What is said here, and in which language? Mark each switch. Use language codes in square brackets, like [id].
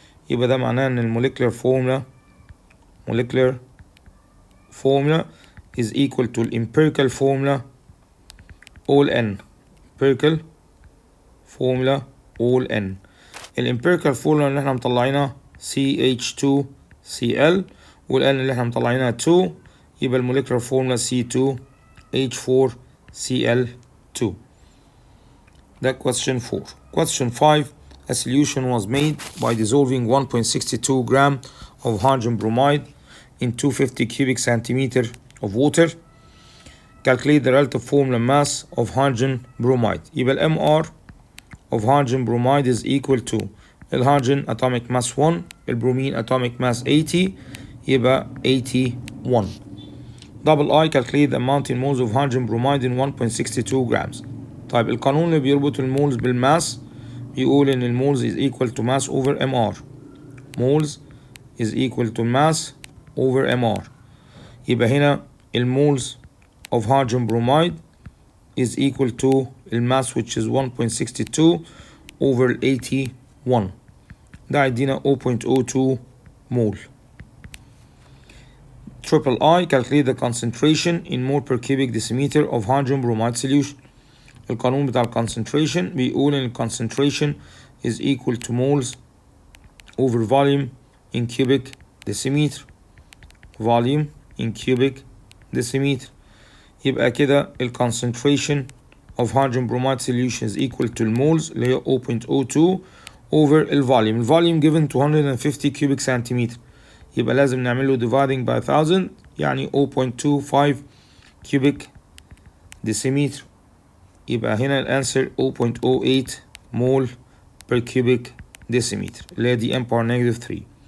[en] يبقى ده معناه ان الموليكولار formula is equal to empirical formula all n. empirical formula all n. [ar] الامبيريكال formula اللي احنا مطلعينها CH2Cl والN اللي احنا مطلعينها 2 يبقى الموليكولار formula C2H4Cl2. [en] ده question 4. Question 5. A solution was made by dissolving 1.62 gram of hydrogen bromide in 250 cubic centimeter of water. Calculate the relative formula mass of hydrogen bromide. يبقى ال MR of hydrogen bromide is equal to الهيدروجين atomic mass 1 البرومين atomic mass 80 يبقى 81. Double I. calculate the amount in moles of hydrogen bromide in 1.62 grams. [ar] طيب القانون اللي بيربط المولز بالماس بيقول ان المولز is equal to mass over MR. [en] moles is equal to mass over MR. يبقى هنا المولز of hydrogen bromide is equal to الماس which is 1.62 over 81. [ar] ده هيدينا 0.02 mole. [en] Triple I. calculate the concentration in mole per cubic decimeter of hydrogen bromide solution. القانون بتاع concentration بيقول ان concentration is equal to moles over volume in cubic decimeter. volume in cubic decimeter. يبقى كده concentration of hydrogen bromide solution is equal to moles اللي هي 0.02 over volume. volume given 250 cubic centimeter. [ar] يبقى لازم نعمل له dividing by 1000 يعني 0.25 cubic decimeter. [en] يبقى هنا الانسر 0.08 mole per cubic decimeter اللي هي دي m power negative 3.